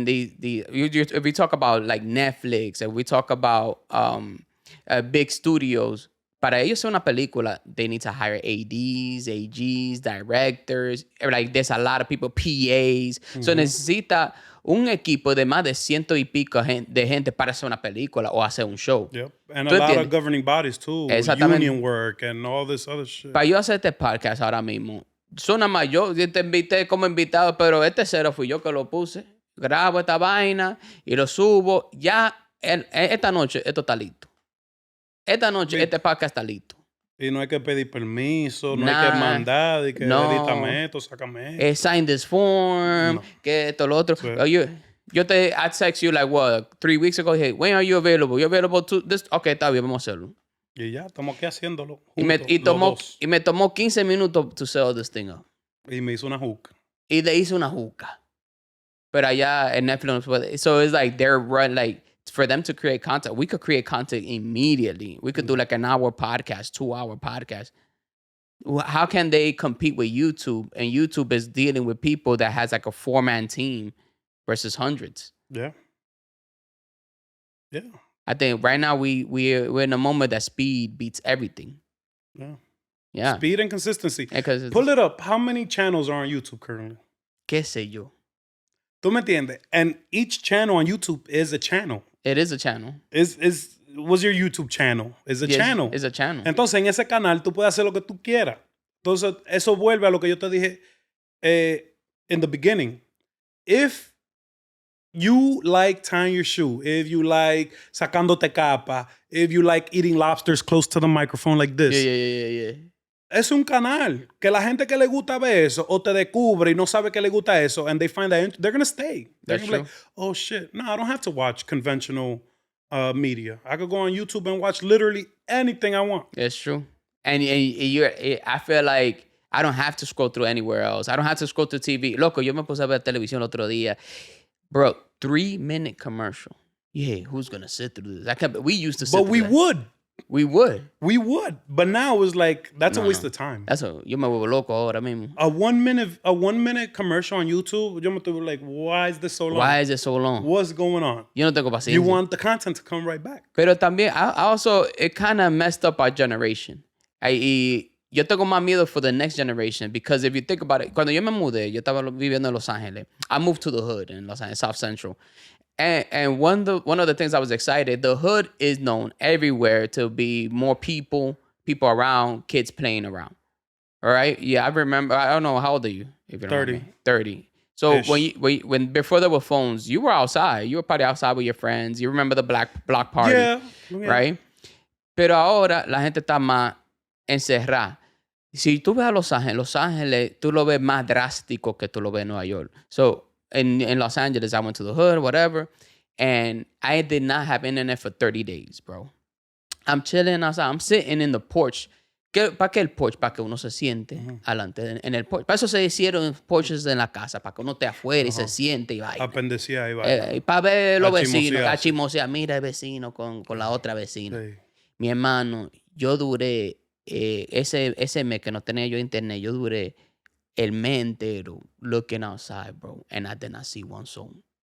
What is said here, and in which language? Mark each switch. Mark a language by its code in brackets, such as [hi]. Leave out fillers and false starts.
[en] And if we talk about like Netflix, if we talk about big studios, [es] para ellos hacer una película, [en] they need to hire ADs, AGs, directors, like there's a lot of people, PAs. [es] So necesita un equipo de más de 100 y pico de gente para hacer una película o hacer un show. [en] Yep. And a lot of governing bodies too. Union work and all this other shit. [es] Para yo hacer este podcast ahora mismo, suena más yo te invité como invitado, pero este cero fui yo que lo puse. Grabo esta vaina y lo subo. Ya esta noche esto está listo. Esta noche este podcast está listo. Y no hay que pedir permiso, no hay que mandar, y que edítame esto, sácame esto. [en] Sign this form, [es] que esto, lo otro. [en] I text you like, what, 3 weeks ago, hey, when are you available? You available to this? [es] Okay, está bien, vamos a hacerlo. Y ya, estamos aquí haciéndolo. Y me tomó 15 minutos [en] to set this thing up. [es] Y me hizo una juca. Y le hice una juca. Pero allá en Netflix, [en] so it's like they're like, for them to create content, we could create content immediately. We could do like an hour podcast, 2-hour podcast. How can they compete with YouTube? And YouTube is dealing with people that has like a 4-man team versus hundreds. Yeah. I think right now we're in a moment that speed beats everything. Yeah. Speed and consistency. Pull it up. How many channels are on YouTube currently? [es] ¿Qué sé yo? ¿Tú me entiendes? [en] And each channel on YouTube is a channel. It is a channel. What's your YouTube channel? It's a channel. It's a channel. [es] Entonces, en ese canal, tú puedes hacer lo que tú quieras. Entonces, eso vuelve a lo que yo te dije [en] in the beginning. If you like tying your shoe, if you like [es] sacándote capa, [en] if you like eating lobsters close to the microphone like this. Yeah. [es] Es un canal que la gente que le gusta ver eso o te descubre y no sabe que le gusta eso [en] and they find that they're going to stay. They're going to be like, oh shit, no, I don't have to watch conventional media. I could go on YouTube and watch literally anything I want. It's true. And I feel like I don't have to scroll through anywhere else. I don't have to scroll through TV. [es] Loco, yo me puse a ver televisión el otro día. [en] Bro, 3-minute commercial. Yeah, who's going to sit through this? We used to sit through But we would. We would. But now it's like, that's a waste of time. [es] Yo me vuelvo loco ahora mismo. [en] A 1 minute commercial on YouTube, [es] yo me estoy [en] like, why is this so long? Why is it so long? What's going on? [es] Yo no tengo paciencia. [en] You want the content to come right back. [es] Pero también, [en] it kind of messed up our generation. [es] Y yo tengo más miedo [en] for the next generation because if you think about it, [es] cuando yo me mudé, yo estaba viviendo en Los Ángeles. [en] I moved to the hood in Los Angeles, South Central. And one of the things I was excited, the hood is known everywhere to be more people around, kids playing around. All right? Yeah, I remember. I don't know, how old are you? If you don't 30. Mind me? 30. So when before there were phones, you were outside. You were probably outside with your friends. You remember the block party. Yeah. Right? [es] Pero ahora la gente está más encerrada. Si tú ves a Los Ángeles, tú lo ves más drástico que tú lo ves en Nueva York. [en] So, in Los Angeles, I went to the hood, whatever, and I did not have internet for 30 days, bro. I'm chilling outside. I'm sitting in the porch. [es] ¿Para qué el porch? Para que uno se siente adelante en el porch. Para eso se hicieron porches en la casa, para que uno esté afuera y se siente y vaya. Apendecía y vaya. Y para ver los vecinos, a chismosear. Mira el vecino con la otra vecina. Sí. Mi hermano, yo duré, ese mes que no tenía yo internet, yo duré el mes entero [en] looking outside, bro, and I did not see one soul.